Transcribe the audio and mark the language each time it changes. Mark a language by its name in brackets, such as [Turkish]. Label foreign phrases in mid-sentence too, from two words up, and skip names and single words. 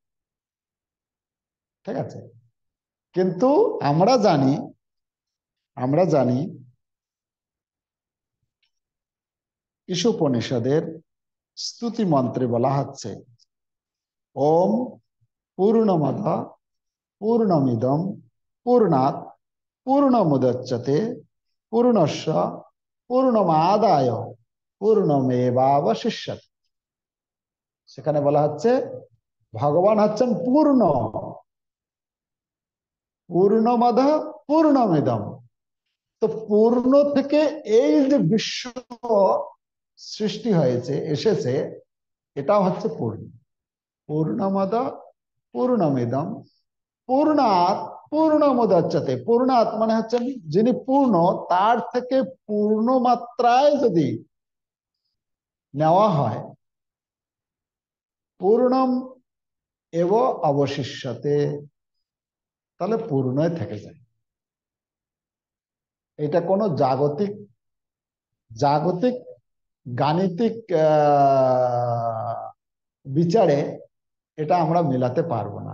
[Bangla] ঠিক আছে? কিন্তু আমরা জানি ঈশোপনিষদের স্তুতি মন্ত্রে বলা হচ্ছে, [Sanskrit] ওম পূর্ণমদ পূর্ণমিদম পূর্ণাৎ পূর্ণমুদচ্যতে পূর্ণস্য পূর্ণমাদায় পূর্ণমেবাবশিষ্যতে। [Bangla] সেখানে বলা হচ্ছে ভগবান হচ্ছেন পূর্ণ, [Sanskrit] পূর্ণমদ পূর্ণমিদম। [Bangla] তো পূর্ণ থেকে এই যে বিশ্ব সৃষ্টি হয়েছে, এসেছে, এটা হচ্ছে পূর্ণ। [Sanskrit] পূর্ণমদ পূর্ণমিদম পূর্ণাৎ পূর্ণমুদচ্যতে। [Bangla] পূর্ণাৎ মানে হচ্ছেন যিনি পূর্ণ, তার থেকে পূর্ণ মাত্রায় যদি নেওয়া হয়, [Sanskrit] পূর্ণম এব অবশিষ্যতে, [Bangla] তাহলে পূর্ণই থেকে যায়। এটা কোনো জাগতিক জাগতিক গাণিতিক বিচারে এটা আমরা মেলাতে পারবো না।